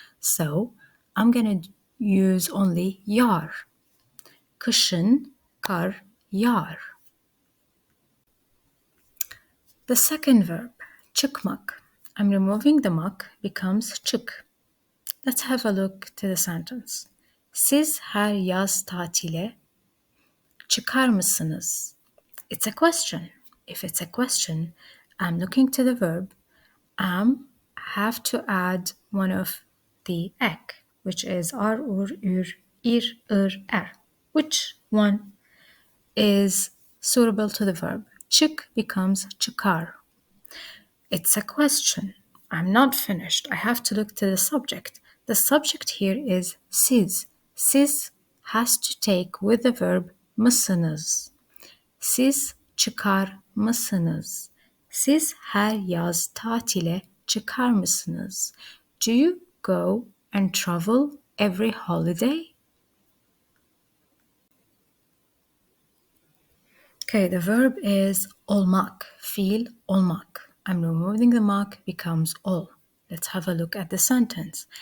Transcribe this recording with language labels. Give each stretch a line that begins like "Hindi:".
English: So I'm going to use only yağar.
Turkish: Kışın kar yağar.
English: The second verb, çıkmak. I'm removing the mak, becomes çık. Let's have a look to the sentence.
Turkish: Siz her yaz tatile çıkar mısınız?
English: It's a question. If it's a question, I'm looking to the verb. Have to add one of the ek, which is ar, ur, ür, ir, ır, er. Which one is suitable to the verb? Çık becomes çıkar. It's a question. I'm not finished. I have to look to the subject. The subject here is siz. Siz has to take with the verb mısınız.
Turkish: Siz çıkar mısınız? Siz her yaz tatile çıkar mısınız?
English: Do you go and travel every holiday? Okay, the verb is olmak, fiil olmak. I'm removing the mak, becomes ol. Let's have a look at the sentence.